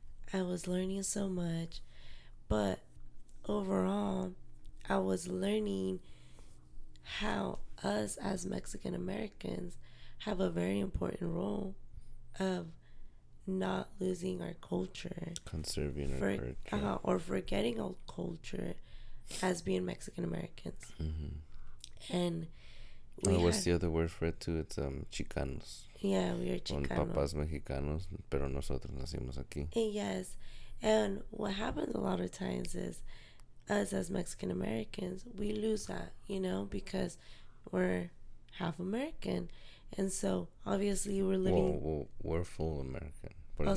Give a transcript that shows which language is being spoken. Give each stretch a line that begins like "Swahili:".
English: I was learning so much, but overall, I was learning how us as Mexican Americans have a very important role of not losing our culture, conserving our culture, or forgetting our culture as being Mexican Americans. Mm-hmm. And what's the other word for it too? It's chicanos. Yeah, we are Chicanos.
Spanish: Con papás mexicanos, pero nosotros nacimos aquí.
English: Yes, and what happens a lot of times is us as Mexican Americans, we lose that, because we're half American, and so obviously we're living. Well, we're full American.